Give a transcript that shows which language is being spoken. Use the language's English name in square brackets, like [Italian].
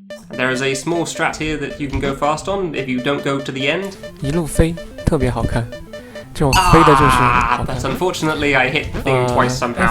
[English] There is a small strat here that you can go fast on if you don't go to the end. [Chinese] 一路飞特别好看，这种飞的就是好看。 [English] But unfortunately, I hit the thing twice somehow.